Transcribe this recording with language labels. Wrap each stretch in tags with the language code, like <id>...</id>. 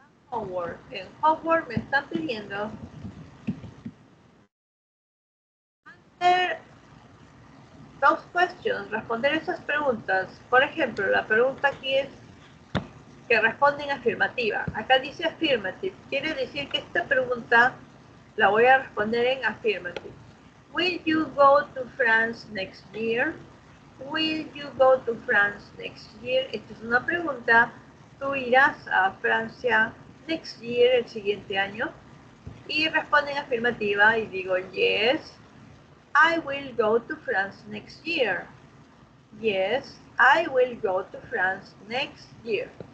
<es>Homework. En homework me están pidiendo</es> <en>answer those questions,</en> <es>responder esas preguntas. Por ejemplo, la pregunta aquí es que responden afirmativa. Acá dice affirmative. Quiere decir que esta pregunta la voy a responder en affirmative.</es> <en>Will you go to France next year? Will you go to France next year?</en> <es>Esta es una pregunta. ¿Tú irás a Francia</es> <en>next year,</en> <es>el siguiente año? Y responden afirmativa y digo</es> <en>yes. I will go to France next year. Yes, I will go to France next year.</en>